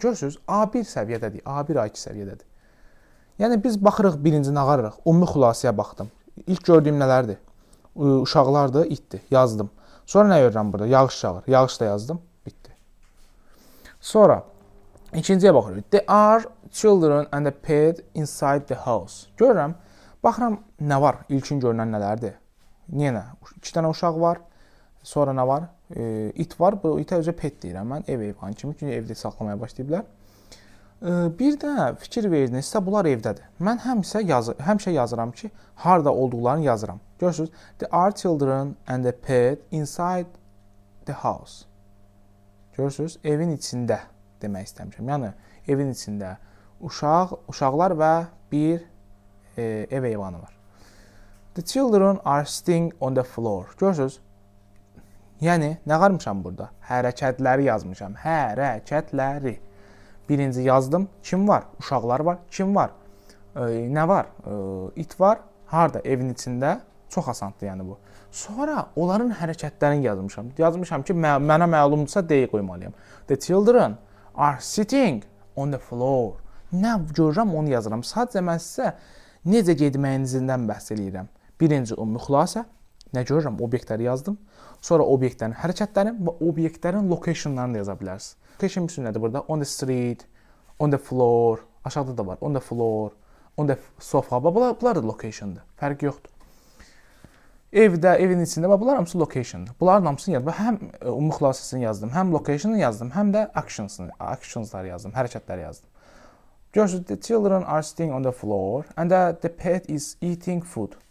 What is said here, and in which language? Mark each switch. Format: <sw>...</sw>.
<az>Görürsünüz, A1 səviyyədədir, A1, A2 səviyyədədir. Yəni biz baxırıq birinci nə qarırıq? Ümumi xülasəyə baxdım. İlk gördüyüm nələrdir? Uşaqlardır, itdir. Yazdım. Sonra nə görürəm burada? Yağış yağır. Yağış da yazdım. Bitdi. Sonra ikinciyə baxırıq.</az> <en>There are children and a pet inside the house.</en> <az>Görürəm. Baxıram nə var? İlkin görünən nələrdir? Niyə nə? 2 dənə uşaq var. Sonra nə var? İt var. Bu itə özə pet deyirəm mən. Ev heyvanı kimi. Çünki evdə saxlamaya başlayıblar. Bir də fikir verdinizsə, bunlar evdədir. Mən həmişə yazıram ki, harda olduqlarını yazıram. Görürsünüz,</az> <en>there are children and a pet inside the house.</en> <az>Görürsünüz, evin içində demək istəmişəm. Yəni, evin içində uşaqlar və bir ev heyvanı var.</az> <en>The children are sitting on the floor.</en> <az>Görürsünüz, yəni, nə qarmışam burada? Hərəkətləri yazmışam. Hərəkətləri. Birinci yazdım. Kim var? Uşaqlar var. Kim var? Nə var? İt var. Harda? Evin içində. Çox asandır yəni bu. Sonra onların hərəkətlərini yazmışam. Yazmışam ki, mənə məlumdursa D qoymalıyam.</az> <en>The children are sitting on the floor.</en> <az>Nə görürəm onu yazıram. Sadəcə mən sizə necə getməyinizdən bəhs eləyirəm. Birinci ümumi xülasə. Nə görürəm? Obyektləri yazdım. Sonra obyektlərin hərəkətlərini və obyektlərin locationlarını da yaza bilərsiniz. Location üçün nədir burada?</az> <en>On the street, on the floor,</en> <az>aşağıda da var.</az> <en>On the floor, on the sofa.</en> <az>Bunlar da location'dır. Fərqi yoxdur. Evdə, evin içində bunlar hamısı location'dır. Bunların hamısını yazdım. Həm ümumi xülasəsini yazdım, həm location'ı yazdım, həm də actions'ları yazdım, hərəkətləri yazdım. Görürsünüz,</az> <en>the children are sitting on the floor and the pet is eating food.</en>